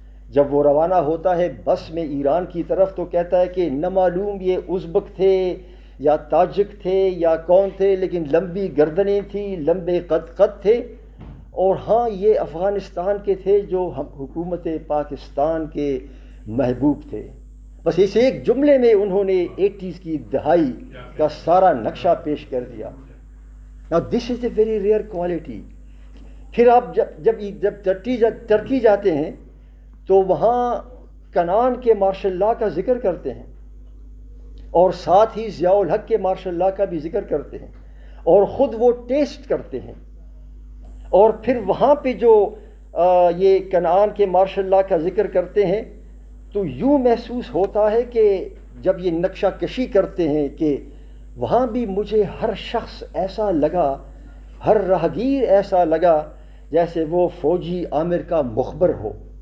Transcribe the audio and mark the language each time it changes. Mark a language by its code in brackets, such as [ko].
[ur] جب وہ روانہ ہوتا ہے بس میں ایران کی طرف تو کہتا ہے کہ نہ معلوم یہ ازبک تھے یا تاجک تھے یا کون تھے، لیکن لمبی گردنیں تھیں، لمبے قد تھے، اور ہاں یہ افغانستان کے تھے جو حکومت پاکستان کے محبوب تھے. بس اس ایک جملے میں انہوں نے 80s کی دہائی کا سارا نقشہ پیش کر دیا. [en] Now this is a very rare quality. [ur] پھر آپ جب ترکی جاتے ہیں تو وہاں کنعان کے مارشل لاء کا ذکر کرتے ہیں اور ساتھ ہی ضیاء الحق کے مارشل لاء کا بھی ذکر کرتے ہیں اور خود وہ ٹیسٹ کرتے ہیں. اور پھر وہاں پہ جو یہ کنعان کے مارشل لاء کا ذکر کرتے ہیں تو یوں محسوس ہوتا ہے کہ جب یہ نقشہ کشی کرتے ہیں کہ وہاں بھی مجھے ہر شخص ایسا لگا، ہر راہگیر ایسا لگا جیسے وہ فوجی عامر کا مخبر ہو.